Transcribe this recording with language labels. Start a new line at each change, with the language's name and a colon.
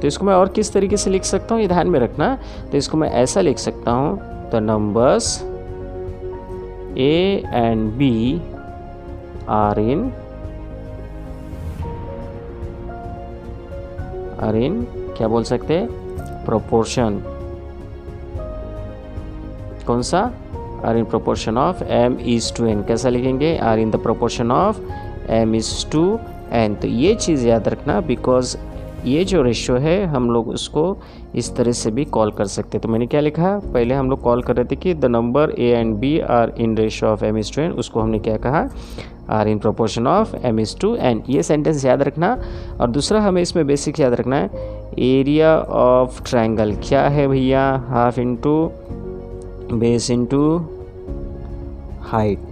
Hindi: तो इसको मैं और किस तरीके से लिख सकता हूँ ये ध्यान में रखना। तो इसको मैं ऐसा लिख सकता हूँ,
English: the numbers A and B are in
Hindi: क्या बोल सकते हैं, proportion। कौन सा,
English: are in proportion of M/N।
Hindi: कैसा लिखेंगे,
English: are in the proportion of M/N।
Hindi: तो ये चीज़ याद रखना, बिकॉज ये जो रेशियो है हम लोग उसको इस तरह से भी कॉल कर सकते हैं। तो मैंने क्या लिखा, पहले हम लोग कॉल कर रहे थे कि
English: the number A and B are in ratio of M/N,
Hindi: उसको हमने क्या कहा,
English: Are in proportion of M/N।
Hindi: ये सेंटेंस याद रखना। और दूसरा हमें इसमें बेसिक याद रखना है, एरिया ऑफ ट्रायंगल क्या है भैया,
English: Half into base into height.